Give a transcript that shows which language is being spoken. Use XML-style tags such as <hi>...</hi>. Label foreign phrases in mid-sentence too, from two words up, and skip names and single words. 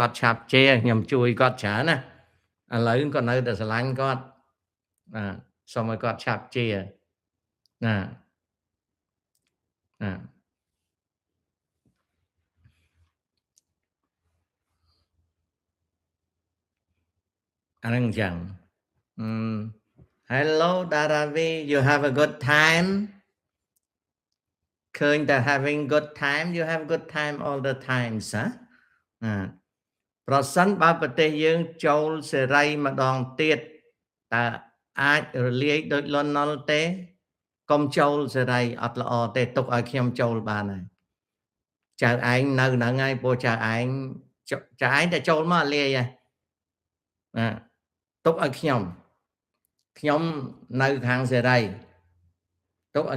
<km>គាត់ឆាប់ជេរខ្ញុំជួយគាត់ច្រើនណាឥឡូវគាត់នៅតែស្រឡាញ់គាត់សូមឲ្យគាត់ឆាប់ជេរណាអាហ្នឹងអញ្ចឹង</km> <en>Hello Daravi you have a good time</en> <km>ឃើញតែ</km> <en>having good time you have good time all the times</en> <km>ប្រសិនបើប្រទេសយើងចូលសេរីម្ដងទៀតតើអាចរ លាយដូចលន់នល់ទេកុំចូលសេរីអត់ល្អទេទុកឲ្យខ្ញុំចូលបានហើយចៅឯងនៅហ្នឹងហើយព្រោះ ចៅឯងតែចូលមកលាយហើយទុកឲ្យខ្ញុំនៅខាងសេរីទុកឲ្យ</km>